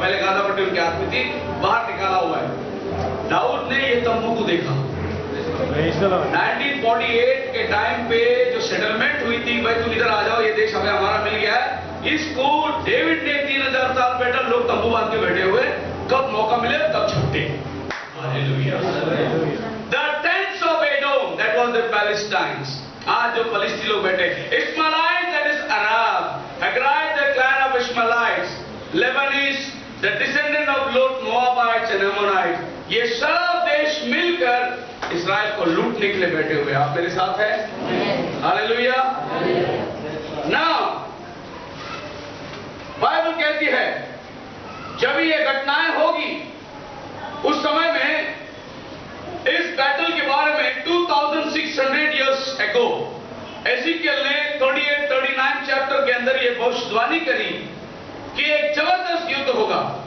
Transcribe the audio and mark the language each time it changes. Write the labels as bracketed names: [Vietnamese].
[Hindi] पहले गाजा पट्टी उनके हाथ में थी, बाहर निकाला हुआ है। दाऊद ने ये तंबू को देखा। 1948 के टाइम पे जो सेटलमेंट हुई थी, भाई तुम इधर आ जाओ, ये देश हमें हमारा मिल गया है, इसको डेविड ने 3000 साल बैठा, लोग तंबू बांध के बैठे हुए, कब मौका मिले तब छुट्टे। Hallelujah. [English] The tents of Edom, that was the Palestines. [Hindi] आज जो फलिस्ती लोग बैठे, [English] Ishmaelites, that is Arab, Haggite, the clan of Ishmaelites, Lebanese, the descendant of Lot, Moabites and Ammonites, [Hindi] ये सब देश मिलकर इस्राएल को लूटने के लिए बैठे हुए। आप मेरे साथ हैं? हालेलुया। Now, बाइबल कहती है जब ये घटनाएं होगी, उस समय में इस बैटल के बारे में [English] 2600 years ago [Hindi] एज़ेकियल ने 38-39 चैप्टर के अंदर ये भविष्यवाणी करी कि एक जबरदस्त युद्ध होगा।